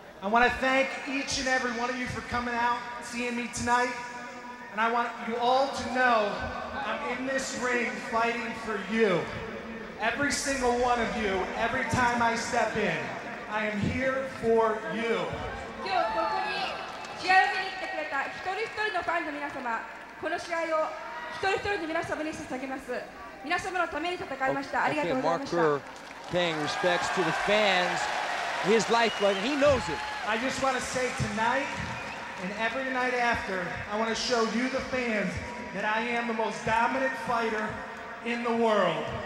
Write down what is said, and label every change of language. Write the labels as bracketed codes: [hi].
[en] I want to thank each and every one of you for coming out, seeing me tonight. And I want you all to know I'm in this ring fighting for you. Every single one of you, every time I step in, I am here for you. [ja] 今日ここに試合を見に来てくれた一人一人のファンの皆様、この試合を一人一人の皆様に捧げます。皆様のために戦いました。ありがとうございました。 [en] Mark Kerr paying respects to the fans, his lifeblood, and he knows it. I just want to say tonight and every night after, I want to show you the fans that I am the most dominant fighter in the world.